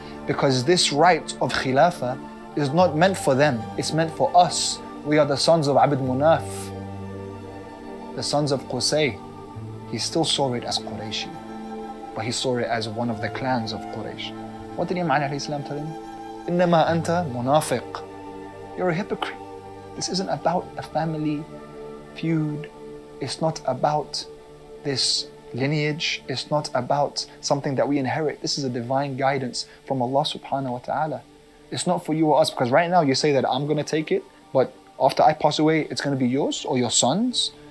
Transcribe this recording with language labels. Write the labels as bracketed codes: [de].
[en] Because this right of Khilafah is not meant for them, it's meant for us. We are the sons of Abd Munaf, the sons of Qusay. He still saw it as Qurayshi, but he saw it as one of the clans of Quraysh. What did Imam Ali alayhi salam tell him? [ar] إِنَّمَا أَنْتَ munafiq. [en] You're a hypocrite. This isn't about a family feud. It's not about this lineage. It's not about something that we inherit. This is a divine guidance from Allah subhanahu wa ta'ala. It's not for you or us, because right now you say that I'm going to take it, but after I pass away, it's going to be yours or your sons.